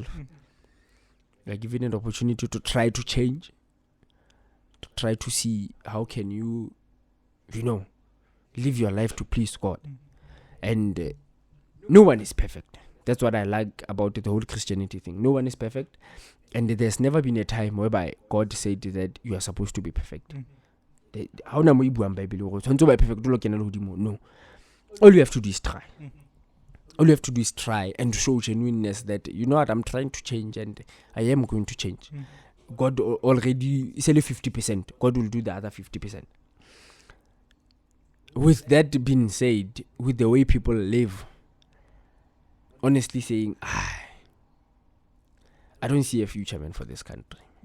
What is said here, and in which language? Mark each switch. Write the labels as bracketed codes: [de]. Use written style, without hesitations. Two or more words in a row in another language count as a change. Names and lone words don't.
[en] You're given an opportunity to try to change, to try to see how can you, live your life to please God. And no one is perfect. That's what I like about the whole Christianity thing. No one is perfect. And there's never been a time whereby God said that you are supposed to be perfect. [tn] How na mo ibuang Bible go [en] be perfect [tn] lo kenela hodimo? [en] No. All you have to do is try. All you have to do is try and show genuineness that, what, I'm trying to change and I am going to change. God already is only 50%. God will do the other 50%. With that being said, with the way people live, honestly saying, I don't see a future, man, for this country.